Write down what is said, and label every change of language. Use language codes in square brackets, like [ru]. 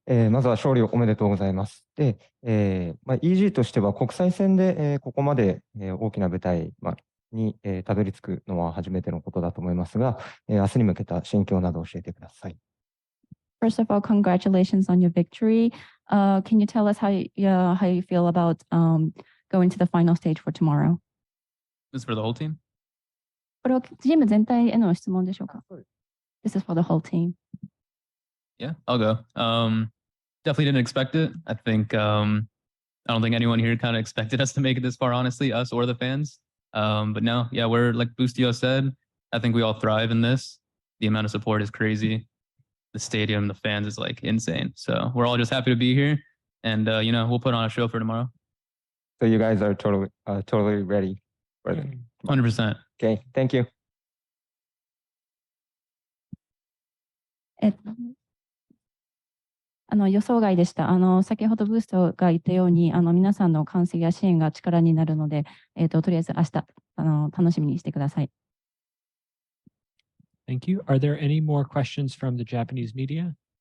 [ja] まずは勝利おめでとうございます。で、EG としては国際戦で、ここまで、大きな舞台、に、たどり着くのは初めてのことだと思いますが、明日に向けた心境など教えてください。 [en] First of all, congratulations on your victory. Can you tell us how you feel about going to the final stage for tomorrow? This is for the whole team? [ja] これはチーム全体への質問でしょうか。 [en] This is for the whole team. Yeah, I'll go. Definitely didn't expect it. I don't think anyone here kind of expected us to make it this far, honestly, us or the fans. But no, yeah, we're like Boostio said, I think we all thrive in this. The amount of support is crazy. The stadium, the fans is like insane. So we're all just happy to be here, and we'll put on a show for tomorrow. So you guys are totally ready for it. 100%. Okay, thank you. [ja] 予想外でした。先ほどブーストが言ったように、皆さんの歓声や支援が力になるので、とりあえず明日楽しみにしてください。 [en] Thank you. Are there any more questions from the Japanese media?